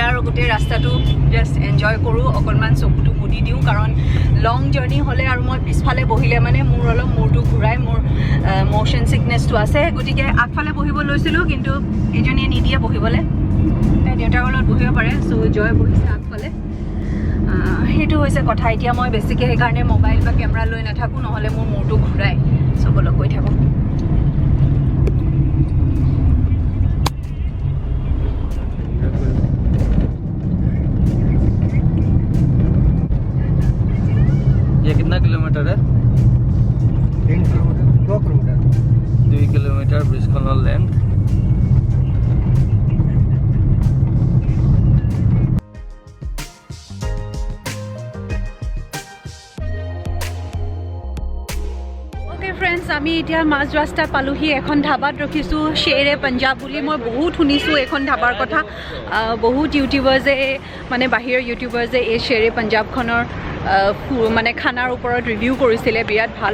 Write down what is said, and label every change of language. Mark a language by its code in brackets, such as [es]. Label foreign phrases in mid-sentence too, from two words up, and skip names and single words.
[as] আৰু গোটেই ৰাস্তাটো [en] just enjoy [as] কৰোঁ অকণমান চকুটো মুদি দিওঁ কাৰণ [en] long journey [as] হ'লে আৰু মই পিছফালে বহিলে মানে মোৰ অলপ মূৰটো ঘূৰাই মোৰ [en] motion sickness [as] আছে গতিকে আগফালে বহিব লৈছিলোঁ কিন্তু এজনীয়ে নিদিয়ে বহিবলৈ তাই দেউতাৰ লগত বহিব পাৰে চ' জয় বহিছে আগফালে সেইটো হৈছে কথা এতিয়া মই বেছিকৈ সেইকাৰণে মোবাইল বা কেমেৰা লৈ নাথাকোঁ নহ'লে মোৰ মূৰটো ঘূৰাই চবলৈ গৈ থাকোঁ [hi] ये कितना किलोमीटर है 3 किलोमीटर 2 किलोमीटर 2 किलोमीटर ब्रिजखনৰ लेंथ [as] ফ্ৰেণ্ডছ আমি এতিয়া মাজ ৰাস্তা পালোহি এখন ধাবাত ৰখিছোঁ শ্বেৰে পঞ্জাব বুলি মই বহুত শুনিছোঁ এখন ধাবাৰ কথা বহুত ইউটিউবাৰ্ছে মানে বাহিৰৰ ইউটিউবাৰ্ছে এই শ্বেৰে পঞ্জাবখনৰ মানে খানাৰ ওপৰত ৰিভিউ কৰিছিলে বিৰাট ভাল